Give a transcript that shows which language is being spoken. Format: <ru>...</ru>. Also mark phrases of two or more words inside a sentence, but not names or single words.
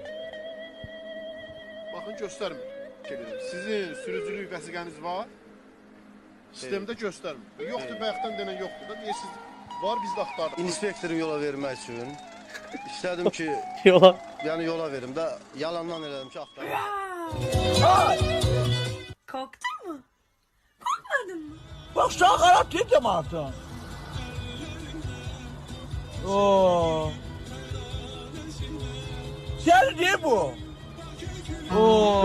<az>Baxın göstərmir. Sizin sürücülük vəsiqəniz var. Sistemdə göstərmir. Yoxdur, bayaqdan denən yoxdur da. Deyirsiniz, var biz də axtardıq. İnspektoru yola vermək üçün istədim ki, Yola. yəni yola verim də yalandan elədim ki, axtarım.</az> <tr>Korktun mu? Korkmadın mı? Bak şu an karat değil cemaatin. Oo. Sen değil bu. Oo.</tr>